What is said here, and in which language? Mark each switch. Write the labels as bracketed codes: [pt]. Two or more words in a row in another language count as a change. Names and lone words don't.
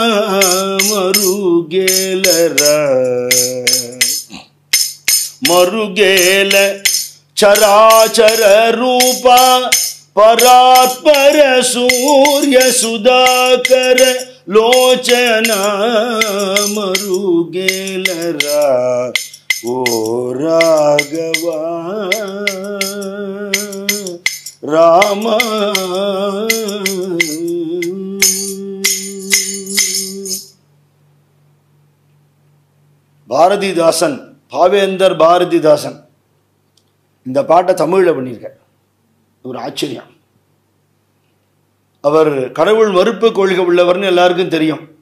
[te] మరుగేల మరుగేల చరాచర రూపా పరాత్పర సూర్య సుధాకర లోచనా మరుగేలరా ఓ రాఘవా రామా [ta] பாரதிதாசன் பாவேந்தர் பாரதிதாசன் இந்த பாட்டை தமிழில் பண்ணியிருக்கார். ஒரு ஆச்சரியம். அவர் கடவுள் மறுப்பு கொள்கை உள்ளவர்னு எல்லாருக்கும் தெரியும்.